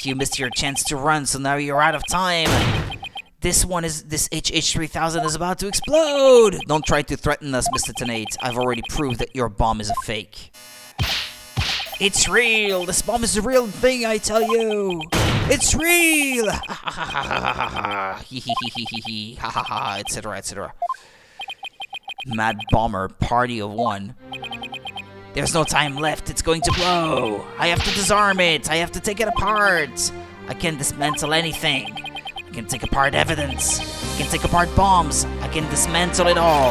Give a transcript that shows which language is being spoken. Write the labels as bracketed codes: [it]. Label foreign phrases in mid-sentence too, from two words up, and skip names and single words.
[en] You missed your chance to run, so now you're out of time. This HH-3000 is about to explode! Don't try to threaten us, Mr. Tonate. I've already proved that your bomb is a fake. It's real! This bomb is the real thing, I tell you! It's real! Ha ha ha ha ha ha ha! Hee hee hee hee hee ha ha ha, etc. etc. Mad Bomber, party of one. There's no time left, it's going to blow! I have to disarm it! I have to take it apart! I can dismantle anything. I can take apart evidence. I can take apart bombs. I can dismantle it all.